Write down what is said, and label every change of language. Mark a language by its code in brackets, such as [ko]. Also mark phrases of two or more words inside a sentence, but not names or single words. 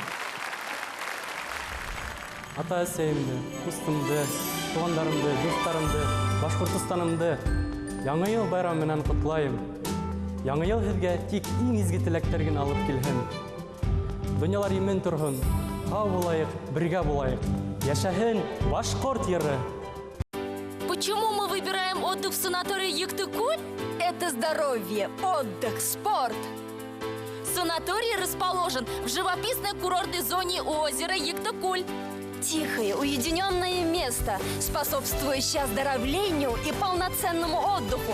[ba] Ата-әсәйемді, дустымды, туғандарымды, достарымды, Башкортстанымды Яңа ел байрамы менән котлайым. Яңа ел һеҙгә тик иң изге теләктәр генә алып килһен. Дөньялар имен торһын, һау булайык, бергә булайык. Яшәһен Башкорт йыры. [ru] Почему мы выбираем отдых в санатории Юктыкуль? Это здоровье, отдых, спорт. Санаторий расположен в живописной курортной зоне озера Юктыкуль. Тихое, уединенное место, способствующее оздоровлению и полноценному отдыху.